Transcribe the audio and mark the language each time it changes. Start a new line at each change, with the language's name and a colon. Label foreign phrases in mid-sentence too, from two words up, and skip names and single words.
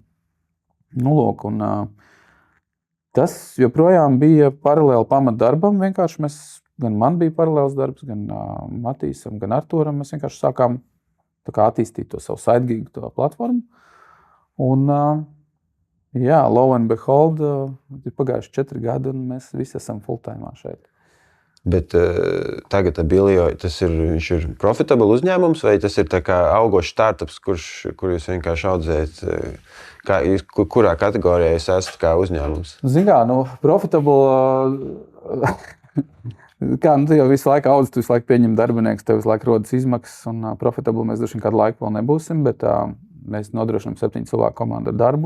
Latvian: Lūk, un tas joprojām bija paralēli pamatdarbam. Vienkārši gan man bija paralēls darbs, gan Matīsam, gan Artūram. Mēs vienkārši sākām attīstīt to savu sidegig, to platformu. Un,
English: lo and behold,
Latvian: ir pagājuši 4 gadi, un mēs visi esam full-time šeit. Bet tagad Abilio, viņš ir profitable uzņēmums, vai tas ir tā kā augošs startups, kur jūs vienkārši audzējat? Kurā kategorijā jūs esat kā uzņēmums? Zin kā, profitable... Tu jau visu laiku audzi, tu visu laiku pieņem darbinieks, tev visu laiku rodas izmaksas, un profitable mēs droši vien kādu laiku vēl nebūsim, bet mēs nodrošinām 7 cilvēku komandu ar darbu.